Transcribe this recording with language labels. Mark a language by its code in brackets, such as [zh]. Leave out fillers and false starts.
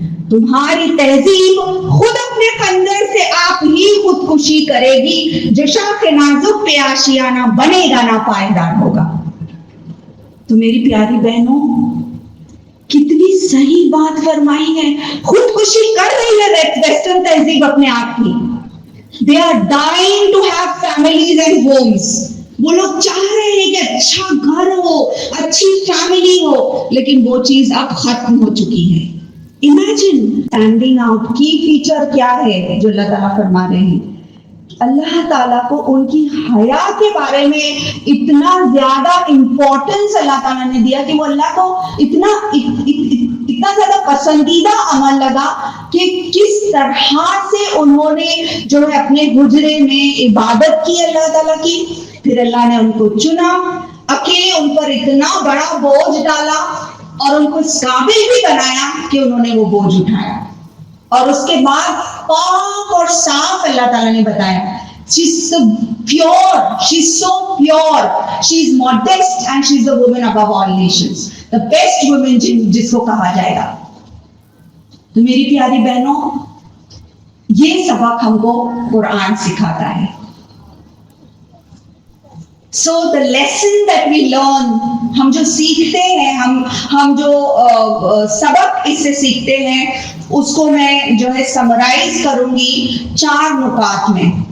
[ur] تمہاری تہذیب خود اپنے خنجر سے آپ ہی خودکشی کرے گی، جو شاخ نازک پہ آشیانہ بنے گا نہ پائیدار ہوگا. تو میری پیاری بہنوں کتنی صحیح بات فرمائی ہے. خودکشی کر رہی ہے ویسٹرن تہذیب اپنے آپ کی. [en] They are dying to have families and homes. [ur] وہ لوگ چاہ رہے ہیں کہ اچھا گھر ہو، اچھی فیملی ہو، لیکن وہ چیز اب ختم ہو چکی ہے. [en] imagine standing out [ur] کی فیچر کیا ہے جو اللہ تعالیٰ فرما رہے ہیں. اللہ تعالیٰ کو ان کی حیا کے بارے میں اتنا زیادہ امپورٹنس اللہ تعالیٰ نے دیا کہ وہ اللہ کو اتنا زیادہ پسندیدہ عمل لگا کہ کس طرح سے انہوں نے جو ہے اپنے حجرے میں عبادت کی اللہ تعالیٰ کی. پھر اللہ نے ان کو چنا، اکیلے ان پر اتنا بڑا بوجھ ڈالا اور ان کو اس قابل بھی بنایا کہ انہوں نے وہ بوجھ اٹھایا. اور اس کے بعد پاک اور صاف اللہ تعالیٰ نے بتایا [en] she's so pure, she's so pure, she's modest and she's the woman above all nations, the best woman [ur] جس کو کہا جائے گا. تو میری پیاری بہنوں یہ سبق ہم کو قرآن سکھاتا ہے. [en] So the lesson that we learn، [ur] ہم جو سیکھتے ہیں، ہم جو سبق اس سے سیکھتے ہیں، اس کو میں جو ہے سمرائز کروں گی 4 نکات میں.